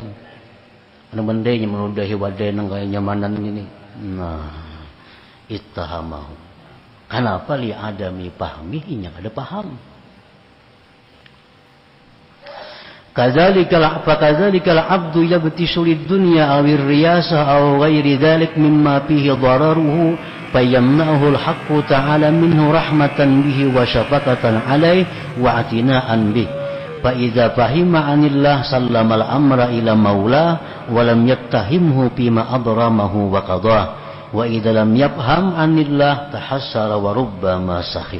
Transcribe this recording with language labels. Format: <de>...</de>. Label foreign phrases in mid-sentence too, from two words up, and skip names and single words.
<bjn>Ada bendanya meludahi wadah nang kaya nyamanan ini. Nah, ittahamahu. Kenapa</bjn> <ar>لعدم فهمه,</ar> <bjn>ada paham.</bjn> <ar>كذلك العبد يبتئس للدنيا أو الرياسة أو غير ذلك مما فيه ضرره فيمنعه الحق تعالى منه رحمة به وشفقة عليه واعتناء به. فإذا فهم عن الله سلم الأمر إلى مولاه ولم يتهمه بما أبرمه وقضاه وإذا لم يفهم عن الله تحسر وربما سخط.</ar>